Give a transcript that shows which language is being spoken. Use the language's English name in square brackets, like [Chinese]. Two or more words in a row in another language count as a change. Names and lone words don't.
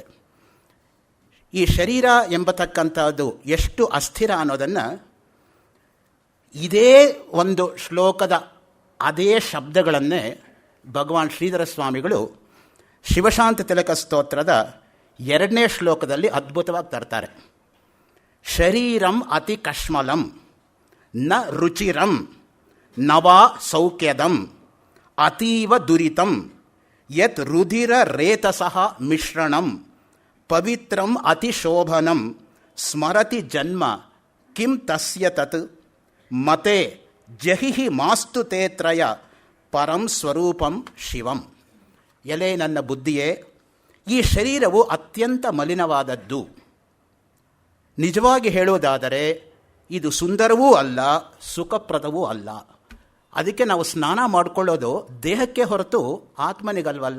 [Kannada] ಈ ಶರೀರ ಎಂಬತಕ್ಕಂಥದ್ದು ಎಷ್ಟು ಅಸ್ಥಿರ ಅನ್ನೋದನ್ನು ಇದೇ ಒಂದು ಶ್ಲೋಕದ ಅದೇ ಶಬ್ದಗಳನ್ನೇ ಭಗವಾನ್ ಶ್ರೀಧರ ಸ್ವಾಮಿಗಳು ಶಿವಶಾಂತ ತಿಲಕ ಸ್ತೋತ್ರದ 2ನೇ ಶ್ಲೋಕದಲ್ಲಿ ಅದ್ಭುತವಾಗಿ ತರ್ತಾರೆ. [Sanskrit] ಶರೀರಂ ಅತಿ ಕಶ್ಮಲಂ ನ ರುಚಿರಂ ನವಾ ಸೌಖ್ಯದಂ ಅತೀವ ದುರಿತಂ ಯತ್ ರುಧಿರ ರೇತಸಃ ಮಿಶ್ರಣಂ ಪವಿತ್ರಂ ಅತಿಶೋಭನಂ ಸ್ಮರತಿ ಜನ್ಮ ಕಿಂ ತಸ್ಯ ತತ್ ಮತೆ ಜಹಿಹಿ ಮಾಸ್ತು ತೇತ್ರಯ ಪರಂ ಸ್ವರೂಪಂ ಶಿವಂ. [Kannada] ಎಲೆ ನನ್ನ ಬುದ್ಧಿಯೇ, ಈ ಶರೀರವು ಅತ್ಯಂತ ಮಲಿನವಾದದ್ದು. ನಿಜವಾಗಿ ಹೇಳುವುದಾದರೆ ಇದು ಸುಂದರವೂ ಅಲ್ಲ, ಸುಖಪ್ರದವೂ ಅಲ್ಲ. ಅದಕ್ಕೆ ನಾವು ಸ್ನಾನ ಮಾಡಿಕೊಳ್ಳೋದು ದೇಹಕ್ಕೆ ಹೊರತು ಆತ್ಮನಿಗಲ್ವಲ್ಲ.